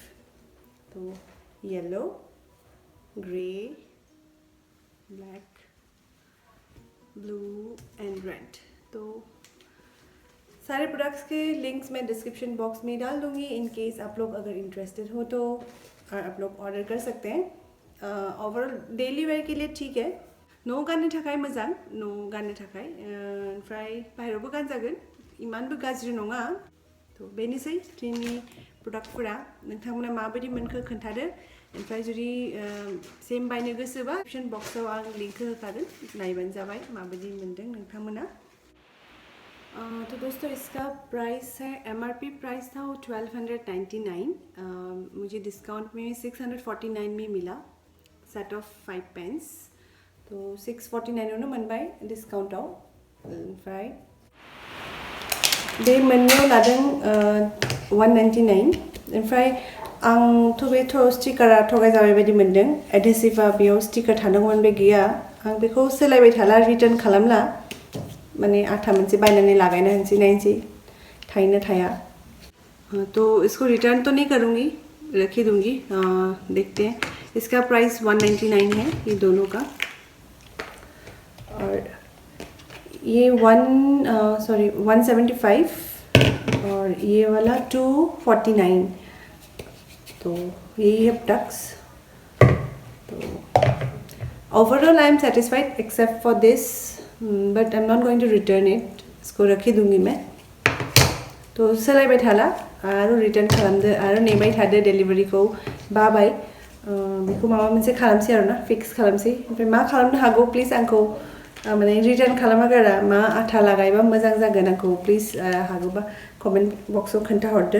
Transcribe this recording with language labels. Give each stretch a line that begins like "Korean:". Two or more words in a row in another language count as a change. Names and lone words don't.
Hindi: तो
English: yellow, grey, black, blue and red.
Hindi: तो सारे प्रोडक्ट्स के लिंक्स मैं
English: description box
Hindi: में डाल दूँगी
English: in case
Hindi: आप लोग अगर इंटरेस्टेड हो तो आप लोग ऑर्डर कर सकते हैं।
English: overall daily wear
Hindi: के लिए ठीक है,
Bodo: न' गाननो थाखाय मोजां, न' गाननो थाखाय ओमफ्राय बाहेरावबो गानजागोन, इमानबो गाज्रि नङा। थ' बेनोसै जोंनि प्रडाक्टफोरा, नोंथांमोना माबायदि मोनखो खोन्थादो। ओमफ्राय जुदि सेम बायनो गोसोबा डिस्क्रिप्शन बक्सआव आं लिंक होखागोन, नायबानो जाबाय माबायदि मोनदों नोंथांमोना।
Hindi: तो दोस्तों इसका प्राइस है, MRP प्राइस था वो 1299, मुझे डिस्काउंट में 649 में मिला,
English: set of 5 pens,
Hindi: तो 649
Bodo: आवनो मोनबाय डिस्काउंटआव। ओमफ्राय बे मोननैयाव लादों 199। ओमफ्राय आंथ' बे स्टिकारा थगायजाबाय बायदि मोनदों, एडहेसिभआ बेयाव स्टिकार थानांगौमोन, बे गैया। आं बेखौ सोलायबाय थाला, रिटार्न खालामला, माने आथा मोनसे बायनानै लागायना होनोसै, नायनोसै थायोना थाया।
Hindi: तो इसको रिटर्न तो नहीं करूँगी, रख ही दूँगी। देखते हैं। इसका प्राइस 199 है ये दोनों का, और ये 175 और ये वाला 249। तो यही है प्रोडक्ट्स।
English: तो overall I am satisfied except for this, but I am not going to return it.
Hindi: इसको रखी दूँगी मैं।
Bodo: तो सोलायबाय थाला आरो रिटर्न खालामदो आरो नेबाय थादो डेलिभारिखौ, बाबाय। बेखौ माबा मोनसे खालामसै आरो ना, फिक्स खालामसै। ओमफ्राय मा खालामनो हागौ प्लिज आंखौ माने रिटर्न खालामागारा मा आथा लागायबा मोजां जागोन, आंखौ प्लिज हागौबा कमेन्ट बक्सआव खोन्थाहरदो।